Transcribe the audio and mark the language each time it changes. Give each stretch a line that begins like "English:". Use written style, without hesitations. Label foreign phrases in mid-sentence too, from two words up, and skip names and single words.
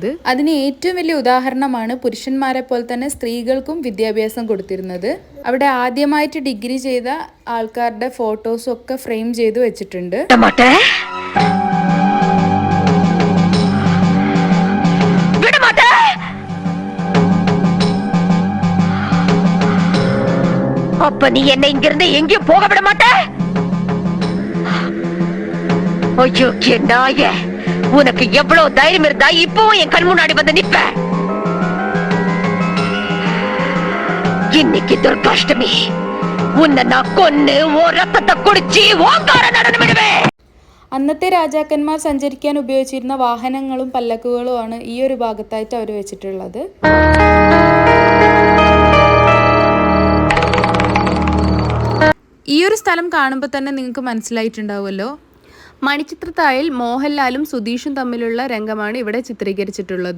Malayalam: അതിന് ഏറ്റവും വലിയ ഉദാഹരണമാണ് പുരുഷന്മാരെ പോലെ തന്നെ സ്ത്രീകൾക്കും വിദ്യാഭ്യാസം കൊടുത്തിരുന്നത്. അവിടെ ആദ്യമായിട്ട് ഡിഗ്രി ചെയ്ത ആൾക്കാരുടെ ഫോട്ടോസും ഒക്കെ ഫ്രെയിം ചെയ്ത് വെച്ചിട്ടുണ്ട്.
Tamil: அப்ப நீ என்ன இங்கிருந்து எங்கேயும் போக விட மாட்ட? ஐயோ நாய, உனக்கு எவ்வளவு தைரியம் இருந்தா இப்பவும் என் கண் முன்னாடி வந்து நிப்ப? இன்னைக்கு துர்காஷ்டமி, உன்னை நான் கொன்னு ஓ ரத்தத்தை குடிச்சு ஓங்கார நடனம் விடுவேன்.
Malayalam: അന്നത്തെ രാജാക്കന്മാർ സഞ്ചരിക്കാൻ ഉപയോഗിച്ചിരുന്ന വാഹനങ്ങളും പല്ലക്കുകളുമാണ് ഈ ഒരു ഭാഗത്തായിട്ട് അവർ വെച്ചിട്ടുള്ളത്. ഈ ഒരു സ്ഥലം കാണുമ്പോൾ തന്നെ നിങ്ങൾക്ക് മനസ്സിലായിട്ടുണ്ടാവുമല്ലോ, മണിച്ചിത്രത്താഴിൽ മോഹൻലാലും സുധീഷും തമ്മിലുള്ള രംഗമാണ് ഇവിടെ ചിത്രീകരിച്ചിട്ടുള്ളത്.